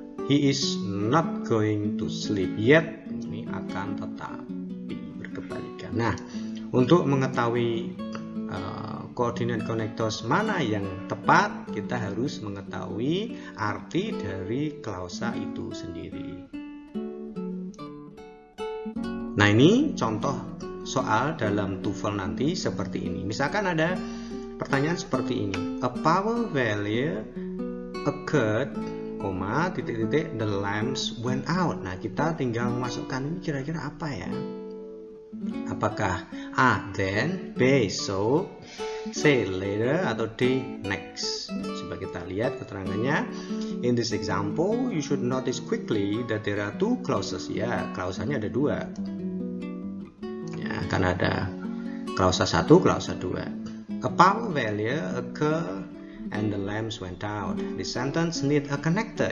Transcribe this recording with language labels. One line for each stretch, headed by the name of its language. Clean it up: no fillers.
English: He is not going to sleep yet.
Indonesian: Ini akan tetapi berkebalikan. Nah, untuk mengetahui coordinate connectors mana yang tepat, kita harus mengetahui arti dari klausa itu sendiri. Nah, ini contoh soal dalam TOEFL nanti seperti ini. Misalkan ada pertanyaan seperti ini.
English: A power failure occurred,
Indonesian: titik-titik,
English: the lamps went out.
Indonesian: Nah, kita tinggal memasukkan ini kira-kira apa ya? Apakah A, then, B, so, C, later, atau D, next? Coba kita lihat keterangannya.
English: In this example, you should notice quickly that there are two clauses.
Indonesian: Ya, klausanya ada dua. Ya, kan ada klausa satu, klausa dua.
English: A power failure occurred and the lamps went out. This sentence need a connector.